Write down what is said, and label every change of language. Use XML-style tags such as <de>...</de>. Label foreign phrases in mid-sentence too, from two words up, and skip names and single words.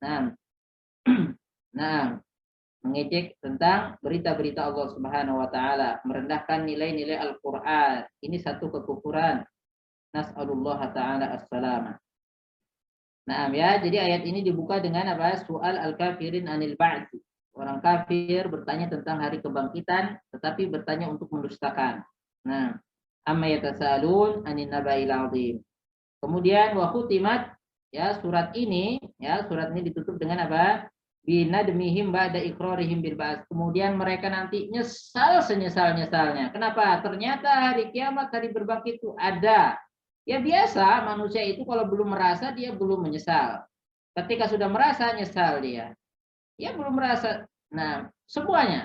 <id>Nah, mengejek tentang berita-berita Allah</id> <ar>سبحانه وتعالى,</ar> <id>merendahkan nilai-nilai Al-Qur'an. Ini satu kekufuran.</id> <ar>نسأل الله تعالى السلامة.</ar> <id>Nah, ya, jadi ayat ini dibuka dengan apa?</id> <ar>سؤال الكافرين عن البعث.</ar> <id>Orang kafir bertanya tentang hari kebangkitan, tetapi bertanya untuk mendustakan. Nah,</id> <ar>عم يتساءلون عن النبإ العظيم.</ar> <id>Kemudian</id> <ar>وختمت,</ar> <id>ya, surat ini ditutup dengan apa?</id> <ar>بندمهم بعد إقرارهم بالبعث.</ar> <id>Kemudian mereka nanti nyesal senyesal-nyesalnya. Kenapa? Ternyata hari kiamat, hari berbangkit itu ada. Ya biasa, manusia itu kalau belum merasa dia belum menyesal. Ketika sudah merasa, nyesal dia. Ya belum merasa. Nah, semuanya.</id>